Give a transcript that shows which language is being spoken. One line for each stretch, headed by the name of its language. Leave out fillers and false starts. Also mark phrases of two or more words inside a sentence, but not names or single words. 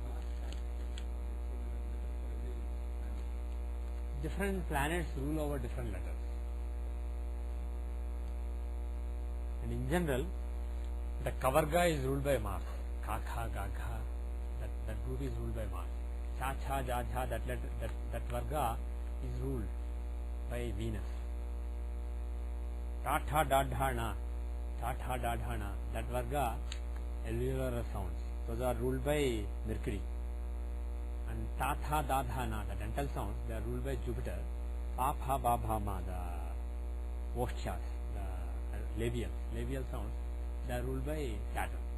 English: Different planets rule over different letters. And in general, the Kavarga is ruled by Mars.
Sanskrit: Kakha, Gagha,
English: that group is ruled by Mars.
Sanskrit: Cha, Cha, Ja, Ja,
English: that Varga is ruled by Venus.
Sanskrit: Ta, Tha, Da, Dha, Na, Ta, Tha, Da, Dha, Na,
English: that Varga, alveolar sounds. Those are ruled by Mercury. And
Sanskrit: Ta, Tha, Da, Dha, Na,
English: the dental sounds, they are ruled by Jupiter.
Sanskrit: Pa, Pha, Ba, Bha, Ma,
English: the Oshtyas, the labial sounds, they are ruled by Saturn.